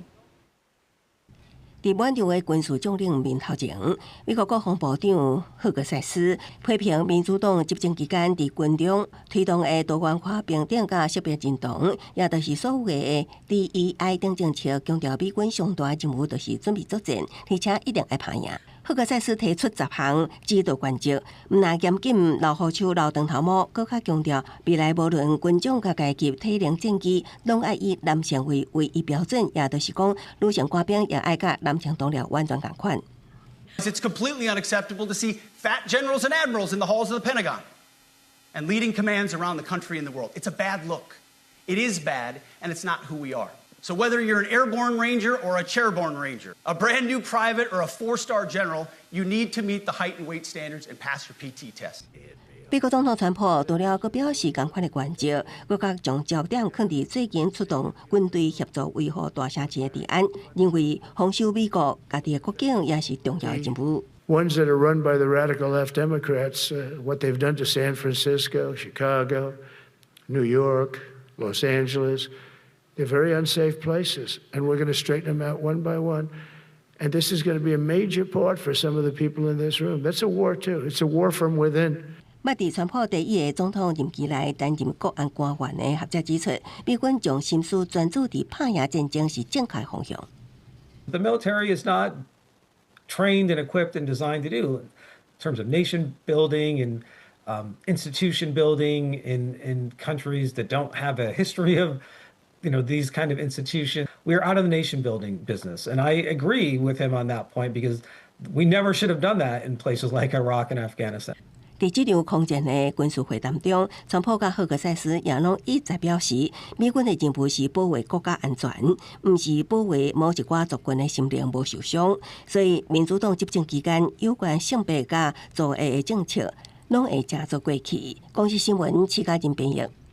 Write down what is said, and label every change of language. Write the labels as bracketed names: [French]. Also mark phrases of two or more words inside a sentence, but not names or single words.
[Min Nan Chinese] 伫满场的军事将领面头前，美国国防部长赫格塞斯批评民主党执政期间伫军中推动的多元化平等甲识别认同，也就是所谓的 DEI 等政策，强调美军上大任务就是准备作战，而且一定要拍赢。赫格塞斯提出10项指导原则，毋但严谨老虎手老长头毛，更较强调未来无论军种甲阶级体能战机，拢爱以男性为唯一标准，也就是讲，女性官兵也爱甲男性同僚完全共款。 [English] It's completely unacceptable to see fat generals and admirals in the halls of the Pentagon and leading commands around the country and the world. It's a bad look. It is bad, and it's not who we are. So whether you're an airborne ranger or a chairborne ranger, a brand new private or a 4-star general, you need to meet the height and weight standards and pass your PT test. [Min Nan Chinese] 美国总统川普除了佮表示同款的原则，佮佮将焦点放伫最近出动军队协助维护大城市的治安，认为防守美国家己的国境也是重要的任务。 [English] Ones that are run by the radical left Democrats, what they've done to San Francisco, Chicago, New York, Los Angeles. They're very unsafe places, and we're going to straighten them out one by one. And this is going to be a major part for some of the people in this room. That's a war, too. It's a war from within. [Min Nan Chinese] 捌伫川普第一个总统任期内担任国安官员的学者指出，美军将心思专注伫拍赢战争是正确方向。 [English] The military is not trained and equipped and designed to do in terms of nation building and institution building in countries that don't have a history of these kind of institutions. We're out of the nation building business. And I agree with him on that point because we never should have done that in places like Iraq and Afghanistan. [Min Nan Chinese] 伫这场空前的军事会谈中，川普甲赫格塞斯也拢一再表示，美军的任务是保卫国家安全，毋是保卫某一寡族群的心灵无受伤。所以，民主党执政期间有关性别甲族裔的政策，拢会正做过去。公司新闻，齐家人编译。